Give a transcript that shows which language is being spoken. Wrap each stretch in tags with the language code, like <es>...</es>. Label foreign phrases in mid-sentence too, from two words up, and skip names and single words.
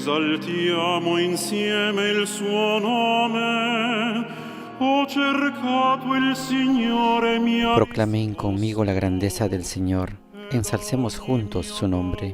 <it>esaltiamo insieme il suo nome. Ho cercato il Signore mi ha...</it> <es>Proclamen conmigo la grandeza del Señor, ensalcemos juntos su nombre.</es>